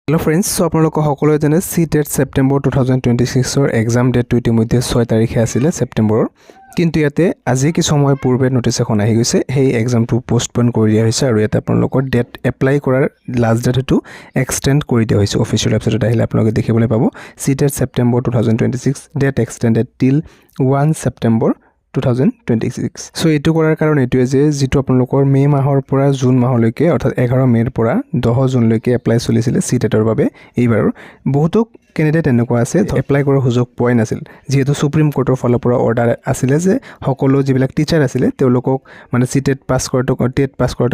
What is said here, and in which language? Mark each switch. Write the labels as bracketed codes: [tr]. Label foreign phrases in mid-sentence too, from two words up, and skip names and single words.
[en] Hello friends [as] ছ' আপোনালোক সকলোৱে জানে চিটেট ছেপ্টেম্বৰ 2026 [en] exam date [as] ইতিমধ্যে 6 তাৰিখে আছিলে ছেপ্টেম্বৰ কিন্তু যাতে আজি কি সময় পূৰ্বে नोटिस এখন আহি গৈছে সেই এক্সামটো পোষ্টপন কৰি দিয়া হৈছে আৰু ইয়াতে আপোনালোকৰ [en] date apply [as] কৰাৰ [en] last date [as] হেতু এক্সটেন্ড কৰি দিয়া হৈছে [en] official websiteত [as] আহিলে আপোনালোকে দেখিবলৈ পাব [en] CTET September 2026 date extended till 1 September 2026 [as] ছ' এটু কৰাৰ কাৰণ এটুৱে যে যেটো আপোনালোকৰ মে মাহৰ পৰা জুন মাহলৈকে অৰ্থাৎ 11 মেৰ পৰা 10 জুনলৈকে এপ্লাই চলিছিল সিটেটৰ বাবে এইবাৰ বহুত কেন্ডিডেট এনেকুৱা আছে এপ্লাই কৰাৰ সুযোগ পোৱা নাছিল যেহেতু সুপ্ৰিম কোৰ্টৰ ফালৰ পৰা অৰ্ডাৰ আছিল যে সকলো যিবিলাক টিচাৰ আছিল তেওঁলোকক মানে সিটেট পাস কৰাটো